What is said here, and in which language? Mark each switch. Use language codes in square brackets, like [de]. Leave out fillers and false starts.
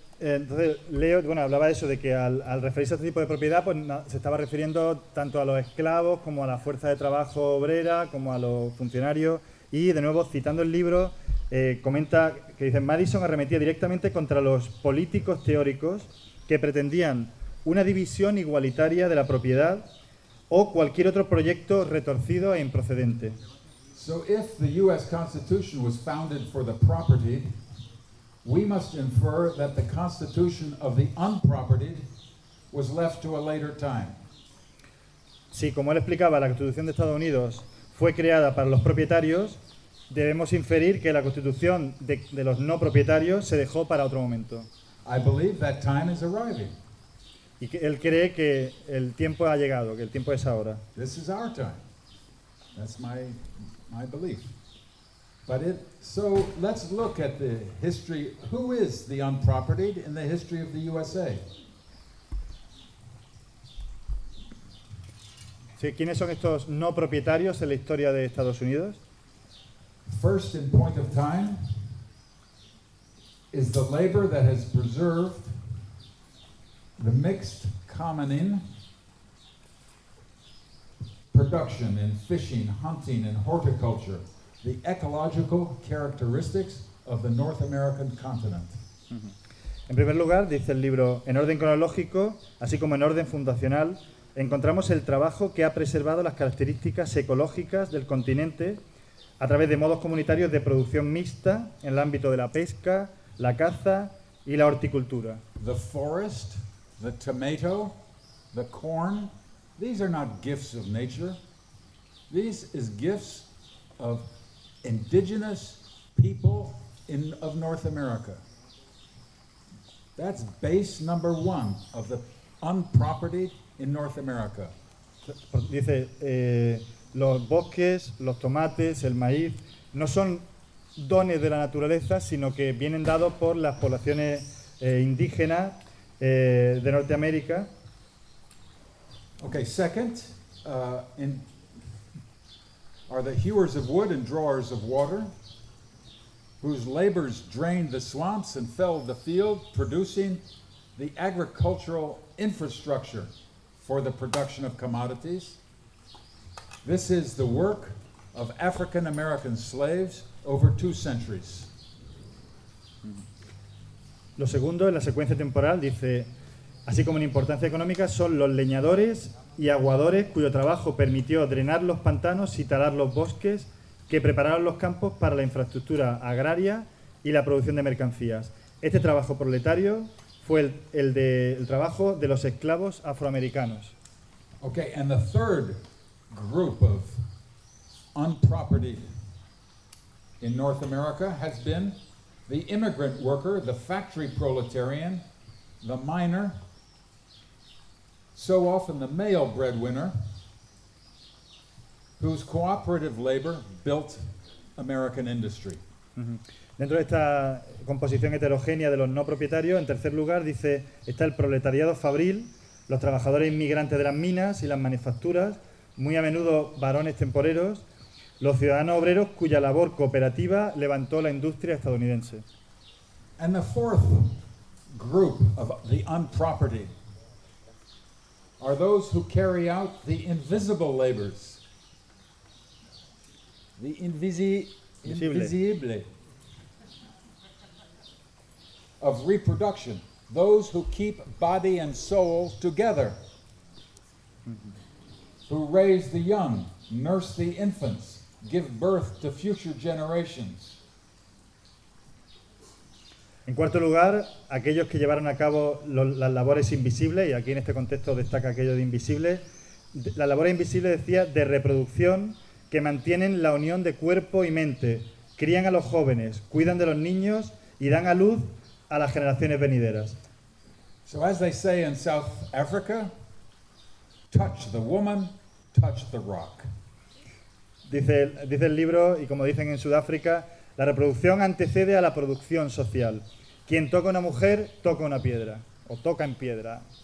[es] Entonces, Leo, bueno, hablaba de eso, de que al referirse a este tipo de propiedad, pues se estaba refiriendo tanto a los esclavos, como a la fuerza de trabajo obrera, como a los funcionarios, y de nuevo, citando el libro, comenta que dice, Madison arremetía directamente contra los políticos teóricos que pretendían una división igualitaria de la propiedad o cualquier otro proyecto retorcido e improcedente. [en] So if the US Constitution was founded for the property, we must infer that the constitution of the unpropertied was left to a later time. [es] Sí, como él explicaba, la Constitución de Estados Unidos fue creada para los propietarios, debemos inferir que la Constitución de los no propietarios se dejó para otro momento. [en] I believe that time is arriving. [es] Y que él cree que el tiempo ha llegado, que el tiempo es ahora. [en] This is our time. That's my belief. But it, so let's look at the history. Who is the unpropertied in the history of the USA? [es] Sí, ¿quiénes son estos no propietarios en la historia de Estados Unidos? [en] First in point of time is the labor that has preserved the mixed commoning production in fishing, hunting, and horticulture, the ecological characteristics of the North American continent. [es] En primer lugar, dice el libro, en orden cronológico, así como en orden fundacional, encontramos el trabajo que ha preservado las características ecológicas del continente a través de modos comunitarios de producción mixta en el ámbito de la pesca, la caza y la horticultura. [en] The forest, the tomato, the corn, these are not gifts of nature. These is gifts of indigenous people in of North America. That's base number one of the unpropertied in North America. [es] Dice, los bosques, los tomates, el maíz, no son dones de la naturaleza, sino que vienen dados por las poblaciones indígenas de Norteamérica. [en] Okay, second, are the hewers of wood and drawers of water, whose labors drained the swamps and felled the field, producing the agricultural infrastructure for the production of commodities. This is the work of African American slaves over two centuries. [es] Lo segundo, en la secuencia temporal, dice, así como en importancia económica, son los leñadores y aguadores cuyo trabajo permitió drenar los pantanos y talar los bosques que prepararon los campos para la infraestructura agraria y la producción de mercancías. Este trabajo proletario fue el trabajo de los esclavos afroamericanos. [en] Okay, and the third group of unpropertied in North America has been the immigrant worker, the factory proletarian, the miner, so often the male breadwinner, whose cooperative labor built American industry. [es] Dentro de esta composición heterogénea de los no propietarios, en tercer lugar, dice, está el proletariado fabril, los trabajadores inmigrantes de las minas y las manufacturas, muy a menudo varones temporeros, los ciudadanos obreros cuya labor cooperativa levantó la industria estadounidense. [en] And the fourth group of the unpropertied are those who carry out the invisible labors, the invisible. Of reproduction, those who keep body and soul together, who raise the young, nurse the infants, give birth to future generations. [es] En cuarto lugar, aquellos que llevaron a cabo las labores invisibles, y aquí en este contexto destaca aquello de invisible, las labores invisibles, decía, de reproducción, que mantienen la unión de cuerpo y mente, crían a los jóvenes, cuidan de los niños y dan a luz a las generaciones venideras. [en] So as they say in South Africa, touch the woman, touch the rock. [es] Dice el libro, y como dicen en Sudáfrica, la reproducción antecede a la producción social. Quien toca una mujer, toca una piedra, o toca en piedra.